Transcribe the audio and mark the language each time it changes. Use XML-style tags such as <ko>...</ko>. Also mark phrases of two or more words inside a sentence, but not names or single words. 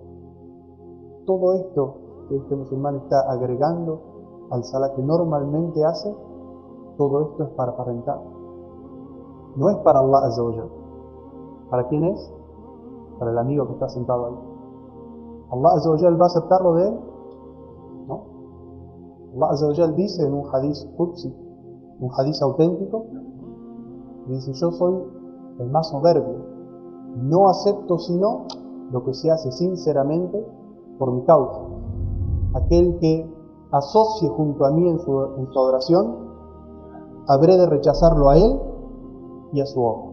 <es>Todo esto que este musulmán está agregando al salat que normalmente hace, todo esto es para aparentar. No es para</es> <ar>الله عز وجل.</ar> <es>¿Para quién es? Para el amigo que está sentado ahí.</es> <ar>¿الله عز وجل</ar> <es>va a aceptarlo de él? No.</es> <ar>الله عز وجل</ar> <es>dice en un</es> <ar>حديث قدسي,</ar> <es>un hadith auténtico, dice: yo soy el más soberbio, no acepto sino lo que se hace sinceramente por mi causa. Aquel que asocie junto a mí en su adoración, habré de rechazarlo a él y a su obra.</es>